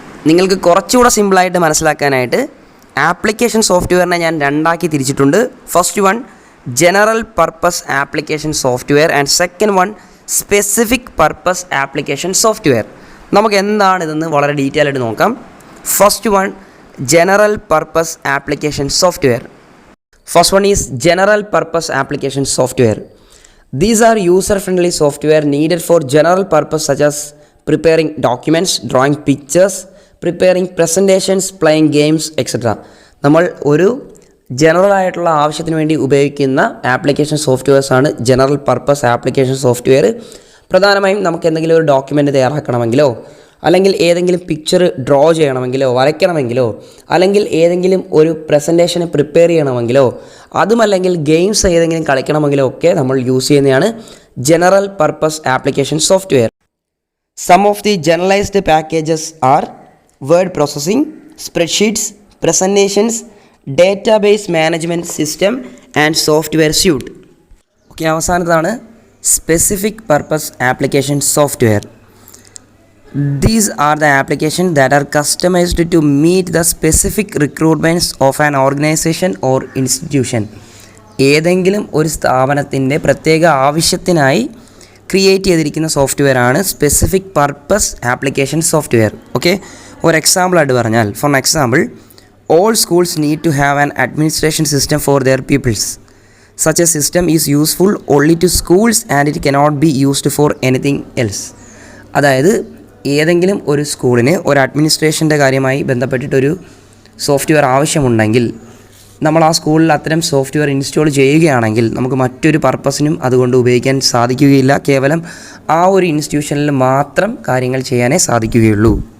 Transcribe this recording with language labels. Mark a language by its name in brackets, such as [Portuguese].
[Malayalam] നിങ്ങൾക്ക് കുറച്ചുകൂടെ സിമ്പിളായിട്ട് മനസ്സിലാക്കാനായിട്ട് ആപ്ലിക്കേഷൻ സോഫ്റ്റ്വെയറിനെ ഞാൻ രണ്ടാക്കി തിരിച്ചിട്ടുണ്ട്. [English] First one general purpose application software and second one specific purpose application software. [Malayalam] നമുക്ക് എന്താണ് ഇതെന്ന് വളരെ ഡീറ്റെയിൽ ആയിട്ട് നോക്കാം. [English] First one general purpose application software. First one is general purpose application software. These are user-friendly software needed for general purpose such as preparing documents, drawing pictures, preparing presentations, playing games, etc. [Malayalam] നമ്മൾ ഒരു general ആയിട്ടുള്ള ആവശ്യത്തിന് വേണ്ടി ഉപയോഗിക്കുന്ന application സോഫ്റ്റ്വെയർസാണ് general purpose application software. പ്രധാനമായും നമുക്ക് എന്തെങ്കിലും ഒരു ഡോക്യുമെൻ്റ് തയ്യാറാക്കണമെങ്കിലോ അല്ലെങ്കിൽ ഏതെങ്കിലും പിക്ചർ ഡ്രോ ചെയ്യണമെങ്കിലോ വരയ്ക്കണമെങ്കിലോ അല്ലെങ്കിൽ ഏതെങ്കിലും ഒരു പ്രസൻറ്റേഷന് പ്രിപ്പയർ ചെയ്യണമെങ്കിലോ അതുമല്ലെങ്കിൽ ഗെയിംസ് ഏതെങ്കിലും കളിക്കണമെങ്കിലോ ഒക്കെ നമ്മൾ യൂസ് ചെയ്യുന്നതാണ് general purpose application software. [English] Some of the generalized packages are word processing, spreadsheets, presentations, database management system and software suite. [Malayalam] Okay, അവസാനത്താണ് specific purpose application software. [English] These are the applications that are customized to meet the specific requirements of an organization or institution. [Malayalam] ഏതെങ്കിലും ഒരു സ്ഥാപനത്തിൻ്റെ പ്രത്യേക ആവശ്യത്തിനായി create ചെയ്തിരിക്കുന്ന software ആണ് specific purpose application software. Okay, ഒരു എക്സാമ്പിളായിട്ട് പറഞ്ഞാൽ, [English] For example, all schools need to have an administration system for their pupils. Such a system is useful only to schools and it cannot be used for anything else. [Malayalam] അതായത് ഏതെങ്കിലും ഒരു സ്കൂളിന് ഒരു അഡ്മിനിസ്ട്രേഷൻ്റെ കാര്യമായി ബന്ധപ്പെട്ടിട്ടൊരു software ആവശ്യമുണ്ടെങ്കിൽ നമ്മൾ ആ സ്കൂളിൽ അത്തരം സോഫ്റ്റ്വെയർ ഇൻസ്റ്റാൾ ചെയ്യുകയാണെങ്കിൽ നമുക്ക് മറ്റൊരു പർപ്പസിനും അതുകൊണ്ട് ഉപയോഗിക്കാൻ സാധിക്കുകയില്ല. കേവലം ആ ഒരു ഇൻസ്റ്റിറ്റ്യൂഷനിൽ മാത്രം കാര്യങ്ങൾ ചെയ്യാനേ സാധിക്കുകയുള്ളൂ.